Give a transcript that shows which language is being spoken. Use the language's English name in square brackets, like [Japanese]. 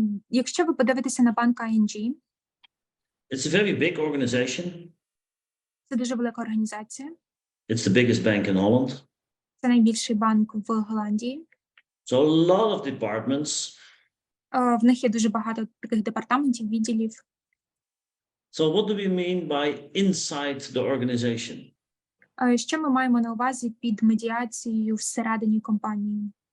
[Ukrainian] Якщо ви подивитеся на банк ING, [English] It's a very big organization. [Ukrainian] це дуже велика організація. [English] It's the biggest bank in Holland. [Ukrainian] Це найбільший банк в Голландії. [English] So a lot of departments. [Ukrainian] В них є дуже багато таких департаментів, відділів. [English] So what do we mean by inside the organization? [Ukrainian] Що ми маємо на увазі під медіацією всередині компанії?